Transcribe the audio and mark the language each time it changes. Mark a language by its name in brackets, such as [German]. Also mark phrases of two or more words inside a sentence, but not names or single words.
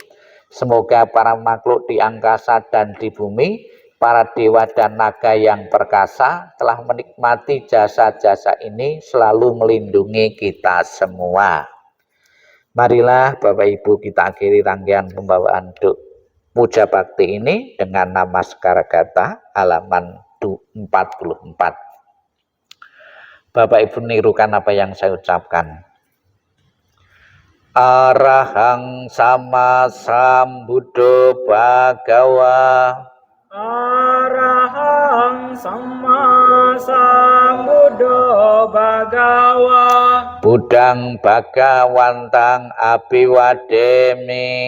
[Indonesian] Semoga para makhluk di angkasa dan di bumi, para dewa dan naga yang perkasa telah menikmati jasa-jasa ini selalu melindungi kita semua. Marilah Bapak Ibu kita akhiri rangkaian pembawaan puja bakti ini dengan Namaskara Gata halaman 44. Bapak Ibu nirukan apa yang saya ucapkan. [Pali] Arahang sama sambuddho bhagawa. Arahang sama sambuddho bhagawa. Budang bhagawantang abiwademi.